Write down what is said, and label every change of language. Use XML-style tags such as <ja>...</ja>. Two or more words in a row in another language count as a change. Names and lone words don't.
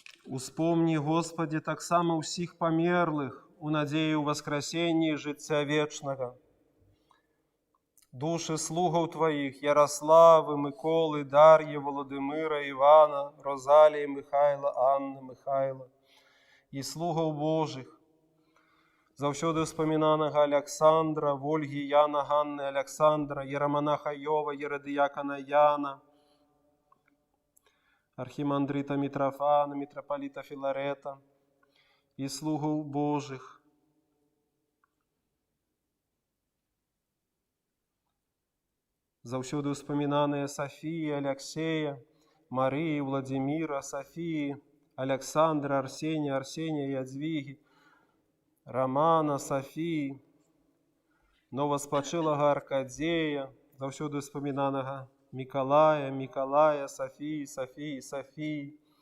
<uk>Успомні, Господи, так само всіх померлих у надії у воскресенні життя вічного. Душі слугов Твоїх Ярослави, Миколи, Дар'ї, Володимира, Івана, Розалії, Михайла, Анни, Михайла і слугов Божих,</uk> <be>завсёды вспоминаного</be> <uk>Александра, Вольги, Яна, Ганны, Александра, Єромонаха Йова, Єродиякона Яна, архимандрита Митрофана, митрополита Филарета и слугов Божих.</uk> <be>Завсёды вспоминаные</be> <uk>Софии, Алексея, Марии, Владимира, Софии, Александра, Арсения, Арсения, Ядвиги, Романа, Софии, новоспочилого Аркадея,</uk> <be>завсёды вспоминаного</be> <uk>Миколая, Миколая, Софии, Софии, Софии,</uk>